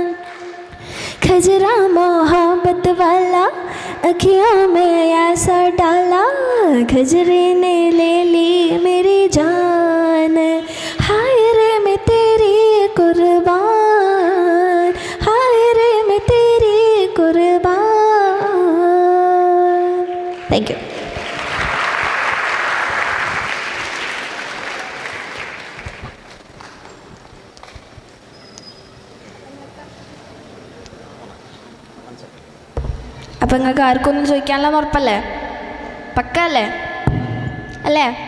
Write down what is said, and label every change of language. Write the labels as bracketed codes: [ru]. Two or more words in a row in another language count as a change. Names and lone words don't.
[hi] खजरा मोहब्बत वाला अखियों में ऐसा डाला, खजरे ने ले ली मेरी जान, हाय रे मैं तेरी कुर्बान, हाय रे मैं तेरी कुर्बान. [en] Thank you. [ml] അപ്പം നിങ്ങൾക്ക് ആർക്കൊന്നും ചോദിക്കാനുള്ള ഉറപ്പല്ലേ? പക്കല്ലേ അല്ലേ?